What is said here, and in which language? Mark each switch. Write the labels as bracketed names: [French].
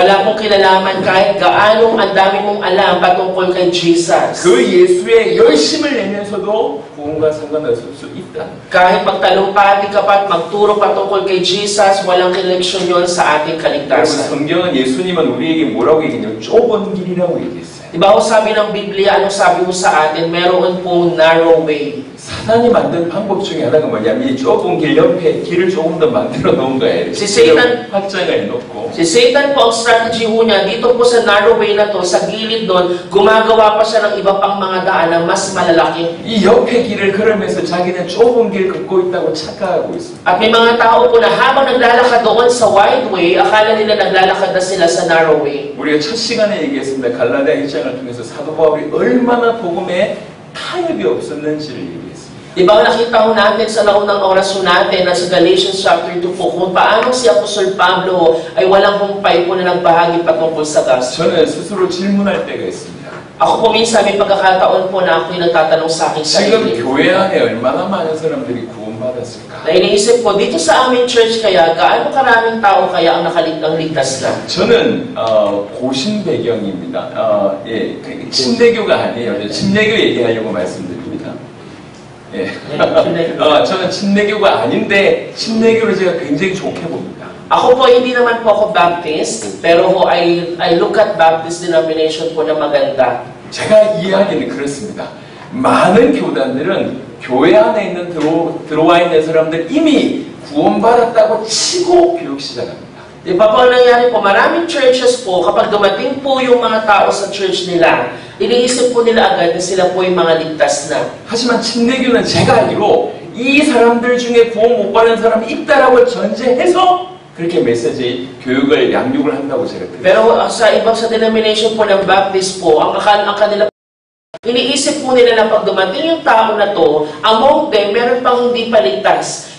[Filipino] Wala pong kinalaman kahit gaano ang dami mong alam patungkol kay Jesus. [Korean] 그 예수에 열심을 내면서도 구원과 상관없을 수 있다. [Filipino] Kahit magtalumpati ka pa at magturo patungkol kay Jesus, walang connection yon sa ating [Korean] 여러분 [Filipino] kaligtasan. [Korean] 성경은 예수님은 우리에게 뭐라고 얘기했냐면 좁은 길이라고 얘기했어요. [Filipino] Diba ho sabi ng Biblia, anong sabi mo sa atin? Meron pong narrow way. [Korean] 사단이 만든 방법 중에 하나가 뭐냐면 이 좁은 길 옆에 길을 조금 더 만들어 놓은 거예요. [Filipino] Si Satan- [Korean] 확장을 해놓고 [Filipino] Si Satan po, ang strategy ho niya, dito po sa narrow way na to, sa gilid doon, gumagawa pa siya ng iba pang mga daan na mas malalaki. [Korean] 이 옆에 길을 걸으면서 자기는 좁은 길 걷고 있다고 착각하고 있습니다. [Filipino] At may mga tao po na habang naglalakad doon sa wide way, akala nila naglalakad na sila sa narrow way. [Korean] 우리가 첫 시간에 얘기했습니다. 갈라디아 1장을 통해서 사도 바울이 얼마나 복음에 타협이 없었는지를 얘기했습니다. [Filipino] Diba nakita ho natin sa naunang oras ho natin na sa Galatians chapter 2 po kung paano si Apostol Pablo ay walang humpay po na nagbahagi patungkol sa gospel. [Korean] 저는 스스로 질문할 때가 있습니다. [Filipino] Ako po minsan may pagkakataon po na ako'y nagtatanong sa akin [Korean] 지금 [Filipino] sarili. [Korean] 교회 안에 얼마나 많은 사람들이 구원받았을까? [Filipino] Na iniisip ko, dito sa aming church kaya, gaano karaming tao kaya ang ligtas na? [Korean] 저는 고신 배경입니다. 예, 침례교가 아니에요. 침례교 얘기하려고 말씀드립니다. 예. 저는 침례교가 아닌데 침례교를 제가 굉장히 좋게 봅니다. [Filipino] Ako po, hindi naman po ako Baptist, pero ho, [English] I look at Baptist denomination [Filipino] po na maganda. [Korean] 제가 이해하기는 그렇습니다. 많은 교단들은 교회 안에 있는 들어와 있는 사람들 이미 구원받았다고 치고 교육 시작합니다. [Filipino] Di ba po ang nangyari po, maraming churches po, kapag dumating po yung mga tao sa church nila, iniisip po nila agad na sila po yung mga ligtas na. [Korean] 하지만 침례교는 제가 알기로 이 사람들 중에 구원 못 받은 사람이 있다라고 전제해서 그렇게 메시지 교육을 양육을 한다고 제가 들었어요. [Filipino] Pero sa denomination po ng Baptist po, ang kanila iniisip po nila na pag dumating yung tao na to, among them, meron pang hindi paligtas.